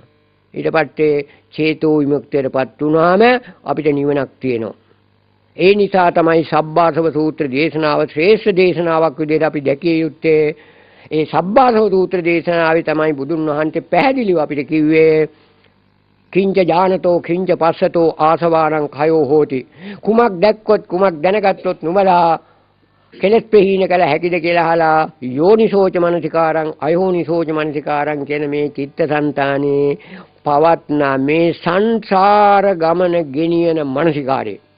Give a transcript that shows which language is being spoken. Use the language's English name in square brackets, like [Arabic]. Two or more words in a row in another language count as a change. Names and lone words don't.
[Sinhala] ඊට පස්සේ චේතෝ විමුක්තියටපත් වුණාම අපිට නිවනක් තියෙනවා. ඒ නිසා තමයි සබ්බාසව සූත්‍ර දේශනාව ශ්‍රේෂ්ඨ දේශනාවක් විදිහට අපි දැකිය යුත්තේ. ඒ සබ්බාසව සූත්‍ර දේශනාවේ තමයි බුදුන් වහන්සේ පැහැදිලිව අපිට කිව්වේ [Pali] කිංච ඥානතෝ කිංච පස්සතෝ ආසවානං කයෝ හෝති. [Sinhala] කුමක් දැක්කොත් කුමක් දැනගත්තොත් නුඹලා කෙලෙස් ප්‍රහීන කළ හැකිද කියලා අහලා [Pali] යෝනිසෝච මනසිකාරං අයෝනිසෝච මනසිකාරං [Sinhala] කියන මේ චිත්තසංතානේ පවත්න මේ සංසාර ගමන ගෙනියන මනසිකාරය.